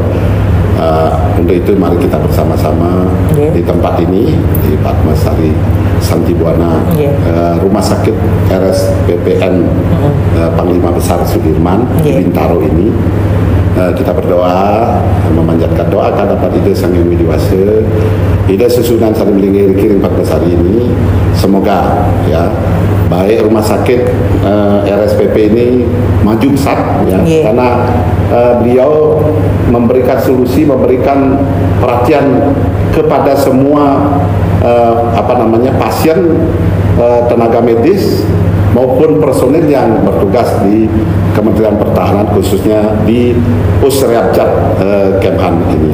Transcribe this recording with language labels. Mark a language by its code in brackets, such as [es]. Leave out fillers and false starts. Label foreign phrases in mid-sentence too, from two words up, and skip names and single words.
[id] Untuk itu mari kita bersama-sama di tempat ini di Padmasari Santi Buana, Rumah Sakit RSPPN Panglima Besar Sudirman di Bintaro ini. Kita berdoa, memanjatkan doa kepada Ida Sang Yang Widiwasa, Ida Susunan Sari Melinggi Kiring Padmasari ini, semoga ya baik rumah sakit RSPP ini maju besar ya, karena beliau memberikan solusi, memberikan perhatian kepada semua pasien, tenaga medis maupun personil yang bertugas di Kementerian Pertahanan, khususnya di Pusriarjat Kemhan ini.